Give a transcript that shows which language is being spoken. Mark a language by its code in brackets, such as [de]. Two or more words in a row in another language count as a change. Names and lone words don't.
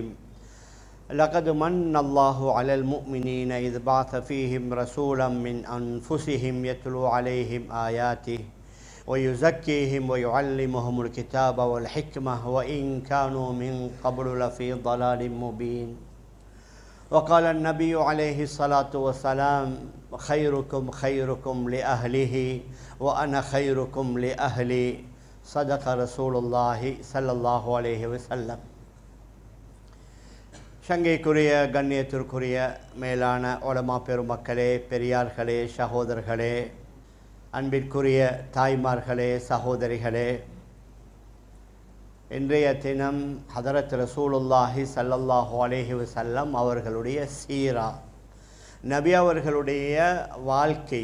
[ar] لقد من الله على المؤمنين إذ بعث فيهم رسولا من أنفسهم يتلو عليهم آياته ويزكيهم ويعلمهم الكتاب والحكمة وإن كانوا من قبل لفي ضلال مبين. وقال النبي عليه الصلاة والسلام خيركم خيركم لأهله وأنا خيركم لأهلي. صدق رسول الله صلى الله عليه وسلم. [ta] சங்கைக்குரிய கண்ணியத்திற்குரிய மேலான உலமா பெருமக்களே, பெரியார்களே, சகோதரர்களே, அன்பிற்குரிய தாய்மார்களே, சகோதரிகளே, இன்றைய தினம் [ar] حضرة رسول الله صلى الله عليه وسلم [ta] அவர்களுடைய சீரா, நபி அவர்களுடைய வாழ்க்கை.